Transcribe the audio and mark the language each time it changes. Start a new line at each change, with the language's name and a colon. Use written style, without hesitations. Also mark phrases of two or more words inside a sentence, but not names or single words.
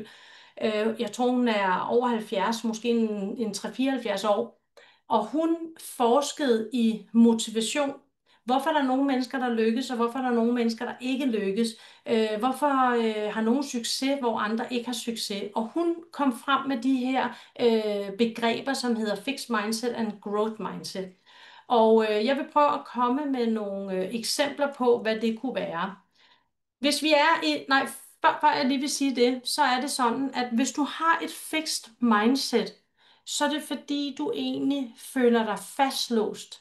Danish: Jeg tror, hun er over 70, måske en 3-74 år. Og hun forskede i motivation. Hvorfor er der nogle mennesker, der lykkes, og hvorfor er der nogle mennesker, der ikke lykkes? Hvorfor har nogle succes, hvor andre ikke har succes? Og hun kom frem med de her begreber, som hedder
English: fixed mindset and growth mindset.
Danish: Og jeg vil prøve at komme med nogle eksempler på, hvad det kunne være. Hvis vi er i, nej, før jeg lige vil sige det, så er det sådan, at hvis du har et
English: fixed mindset,
Danish: så er det fordi, du egentlig føler dig fastlåst.